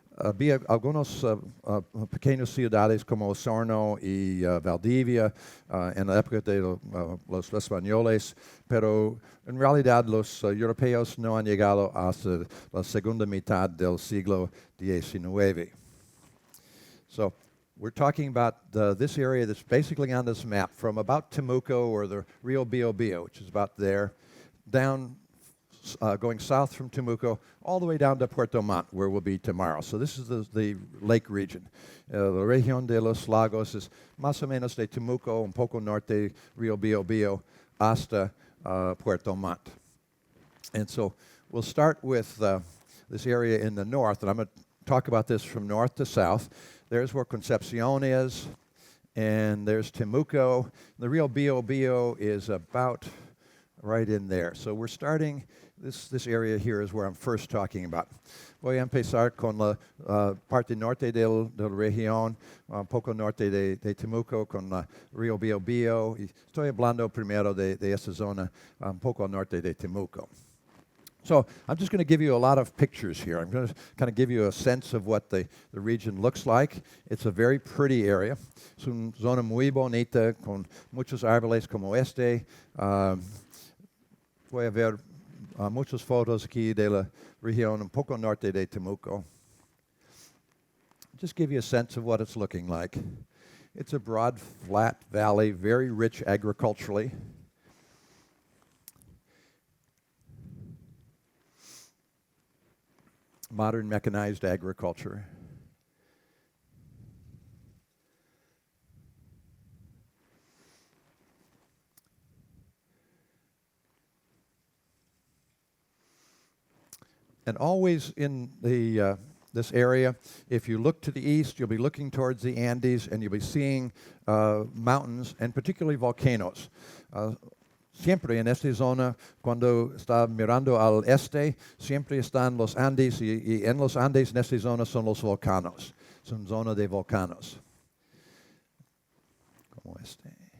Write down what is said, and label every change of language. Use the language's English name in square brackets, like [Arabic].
[Spanish] había algunos pequeños ciudades como Osorno y Valdivia en la época de los españoles, pero en realidad los europeos no han llegado hasta la segunda mitad del siglo XIX. [English] So we're talking about this area that's basically on this map from about Temuco or the Rio Biobío, which is about there, down going south from Temuco all the way down to Puerto Montt, where we'll be tomorrow. So this is the lake region. [Spanish] La región de los lagos es más o menos de Temuco, un poco norte, Rio Biobío, hasta Puerto Montt. [English] And so we'll start with this area in the north, and I'm going to talk about this from north to south. There's where Concepcion is, and there's Temuco. The Rio Biobío is about right in there. So we're starting, this area here is where I'm first talking about. [Spanish] Voy a empezar con la parte norte del región, un poco norte de Temuco, con la Rio Biobío. Y estoy hablando primero de esa zona, un poco al norte de Temuco. [English] So I'm just going to give you a lot of pictures here. I'm going to kind of give you a sense of what the region looks like. It's a very pretty area. [Spanish] Es una zona muy bonita con muchos árboles como este. Voy a ver muchas fotos aquí de la región un poco norte de Temuco. [English] Just give you a sense of what it's looking like. It's a broad, flat valley, very rich agriculturally. Modern mechanized agriculture. And always in this area, if you look to the east, you'll be looking towards the Andes, and you'll be seeing mountains, and particularly volcanoes. [Spanish] Siempre en esta zona, cuando está mirando al este, siempre están los Andes, y en los Andes, en esta zona, son los volcanos. Son zona de volcanos. Como este.